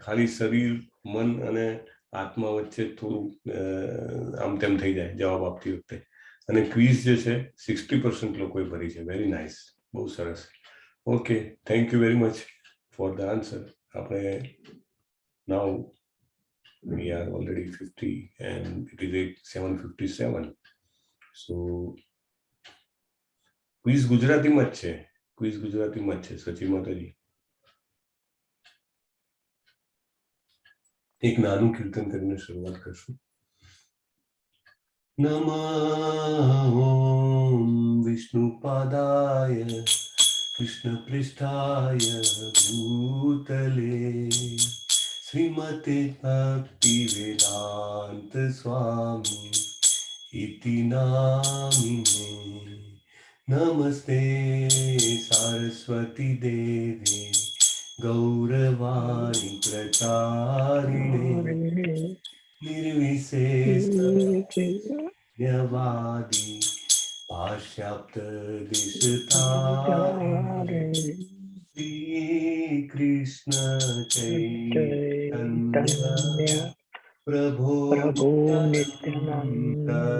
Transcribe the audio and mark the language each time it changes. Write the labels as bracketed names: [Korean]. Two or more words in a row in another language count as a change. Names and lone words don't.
[Gujarati] ખાલી શરીર, મન અને આત્મા વચ્ચે થોડું આમ તેમ થઈ જાય જવાબ આપતી વખતે. અને ક્વિઝ જે છે 60% લોકોએ ભરી છે. [English] very nice, [Gujarati] બહુ સરસ. [English] okay, thank you very much for the answer. આપણે નાઉ we are already 50 and it is 7:57. [Gujarati] So ક્વિઝ ગુજરાતીમાં જ છે, સચી માતાજી. એક નાનું કીર્તન કરીને શરૂઆત કરશું. [Sanskrit] નમઃ ઓમ વિષ્ણુપાદાય કૃષ્ણ પૃષ્ઠાય ભૂતલે શ્રીમતે ભક્તિ વેદાંત સ્વામી ઇતિ નામિને નમસ્તે સારસ્વતી દેવે ગૌરવાણી પ્રચારિણે निर्विशेषवादी पाश्चात्य दिशतारिणे श्री कृष्ण चैतन्य प्रभो नित्यानंद